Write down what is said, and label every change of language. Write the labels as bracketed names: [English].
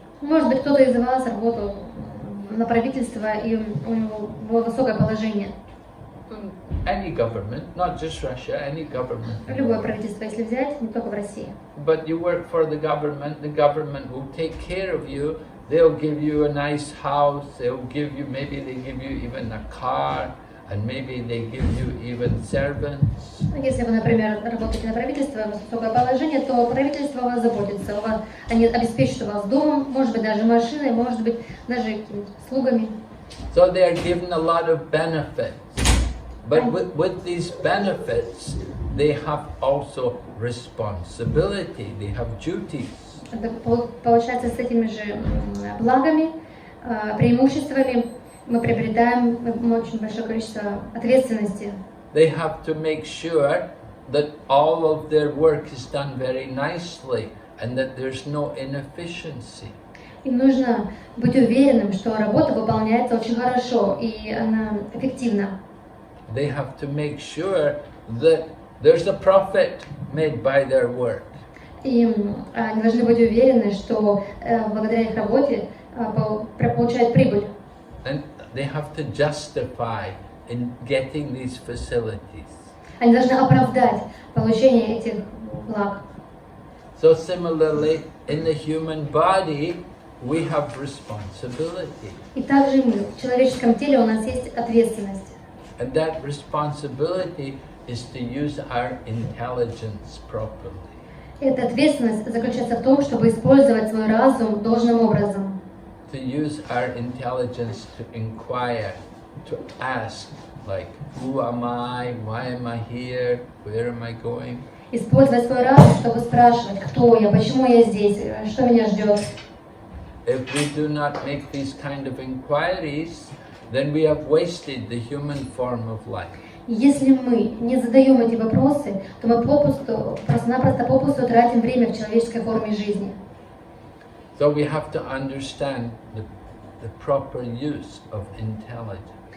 [Russian] Может быть, кто-то из вас работал на правительство и у него было высокое положение. [English] Any government, not just Russia, any government. [Russian] Любое правительство, если взять, не только в России. [English] But you work for the government will take care of you. They'll give you a nice house. Maybe they give you even a car, and maybe they give you even servants. [Russian] Если вы, например, работаете на правительство, у вас высокое положение, то правительство о вас заботится. Они обеспечат вас домом, может быть, даже машиной, может быть, даже какими-то слугами. [English] So they are given a lot of benefits. But with these benefits, they have also responsibility. They have duties. [Russian] Получается, с этими же благами, преимуществами мы приобретаем очень большое количество ответственности. [English] They have to make sure that all of their work is done very nicely and that there's no inefficiency. [Russian] Им нужно быть уверенным, что работа выполняется очень хорошо и она эффективна. [English] They have to make sure that there's a profit made by their work. [Russian] И они должны быть уверены, что благодаря их работе получают прибыль. [English] And they have to justify in getting these facilities. [Russian] Они должны оправдать получение этих благ. [English] So similarly, in the human body, we have responsibility. [Russian] И также мы, в человеческом теле у нас есть ответственность. [English] And that responsibility is to use our intelligence properly. [Russian] Эта ответственность заключается в том, чтобы использовать свой разум должным образом. [English] To use our intelligence to inquire, to ask, like, who am I, why am I here, where am I going? [Russian] Использовать свой разум, чтобы спрашивать, кто я, почему я здесь, что меня ждет. [English] If we do not make these kind of inquiries, then we have wasted the human form of life. [Russian] И если мы не задаем эти вопросы, то мы просто-напросто попусту тратим время в человеческой форме жизни. [English] So we have to understand the proper use of intelligence.